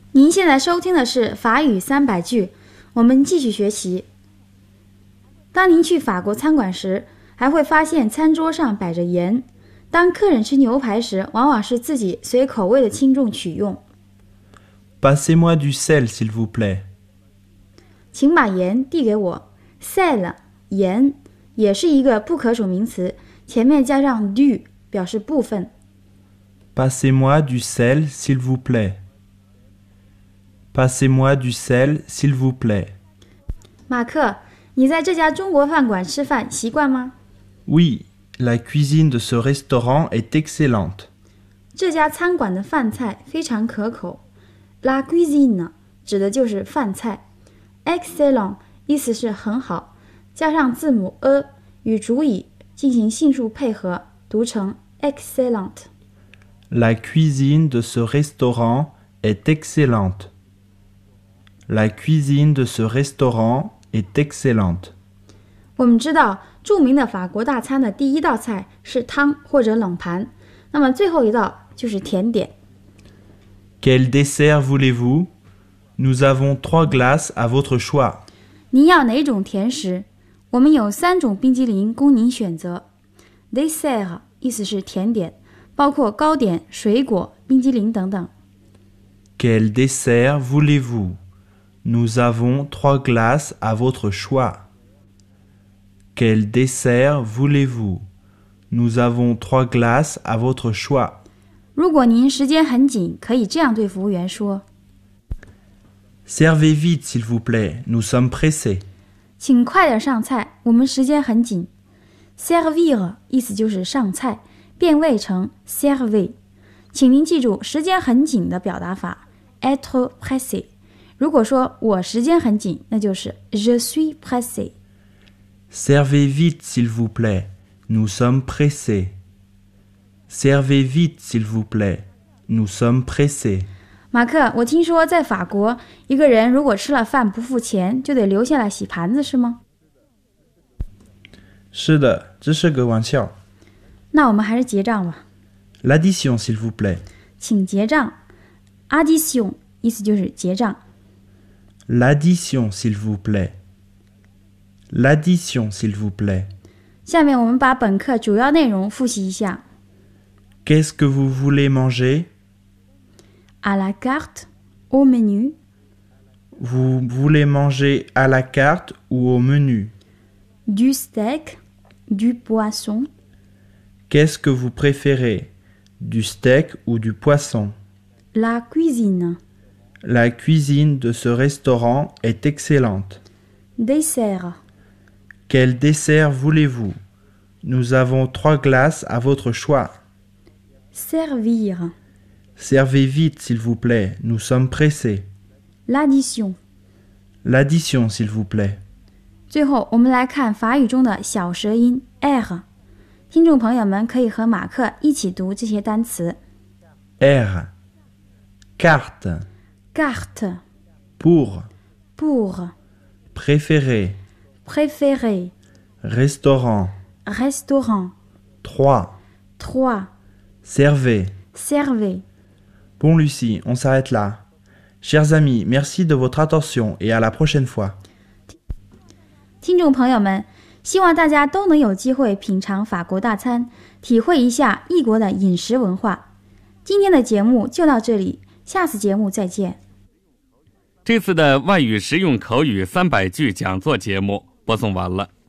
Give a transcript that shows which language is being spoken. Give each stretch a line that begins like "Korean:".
Chinese: 现在收听的是法语三百句，我们继续学习。当您去法国餐馆时，还会发现餐桌上摆着盐。当客人吃牛排时，往往是自己随口味的轻重取用。
French: Passez-moi du sel, s'il vous plaît.
Chinese: 请把盐递给我。 Sel, 盐，也是一个不可数名词，前面加上 du, 表示部分。
French: Passez-moi du sel, s'il vous plaît. Passez-moi du sel, s'il vous plaît.
Chinese: 马克，你在这家中国饭馆吃饭习惯吗？
French: Oui, la cuisine de ce restaurant est excellente.
Chinese: 这家餐馆的饭菜非常可口。La cuisine 指的就是饭菜。 Excellent 意思是很好，加上字母 a 与主语进行性数配合，读成 excellent.
French: La cuisine de ce restaurant est excellente. La cuisine de ce restaurant est excellente.
Chinese: 我们知道著名的法国大餐的第一道菜是汤或者冷盘，那么最后一道就是甜点。
French: Quel dessert voulez-vous? Nous avons trois glaces à votre choix.
Chinese: 您要哪种甜食？我们有三种冰激凌供您选择。Dessert 意思是甜点，包括糕点、水果、冰激凌等等。
French: Quel dessert voulez-vous? Nous avons trois glaces à votre choix. Quel dessert voulez-vous? Nous avons trois glaces à votre choix.
Chinese: 如果您时间很紧，可以这样对服务员说。
French: Servez vite, s'il vous plaît. Nous sommes pressés.
Chinese: 请快点上菜，我们时间很紧。Servir 意思就是上菜，变位成 servir. 请您记住时间很紧的表达法 être pressé. 如果说我时间很紧，那就是
French: Je suis pressé. Servez vite, s'il vous plaît. Nous sommes pressés. Servez vite, s'il vous plaît. Nous sommes pressés.
Chinese: 马克，我听说在法国，一个人如果吃了饭不付钱，就得留下来洗盘子，是吗？是的，这是个玩笑。那我们还是结账吧。
French: L'addition, s'il vous plaît.
Chinese: 请结账。 Addition, 意思就是结账。
French: L'addition, s'il vous plaît. L'addition, s'il vous plaît.
Chinese: 下面我们把本课主要内容复习一下。
French: Qu'est-ce que vous voulez manger? À la carte, au menu. Vous voulez manger à la carte ou au menu? Du steak, du poisson. Qu'est-ce que vous préférez? Du steak ou du poisson? La cuisine. La cuisine de ce restaurant est excellente. Dessert. Quel dessert voulez-vous? Nous avons trois glaces à votre choix. Servir. Servez vite, s'il vous plaît. Nous sommes pressés. L'addition. L'addition, s'il vous plaît.
Chinese: 最后，我们来看法语中的小舌音 R。听众朋友们可以和马克一起读这些单词。
French: R. Carte. Carte. Pour. Pour. Préféré. Préféré. Restaurant. Restaurant. Trois. Trois. Servez. Servez. Bon, Lucie, on s'arrête là. Chers amis, merci de votre attention et à la prochaine fois.
Chinese: 听众朋友们，希望大家都能有机会品尝法国大餐，体会一下异国的饮食文化。今天的节目就到这里。下次节目再见。这次的外语实用口语三百句讲座节目播送完了。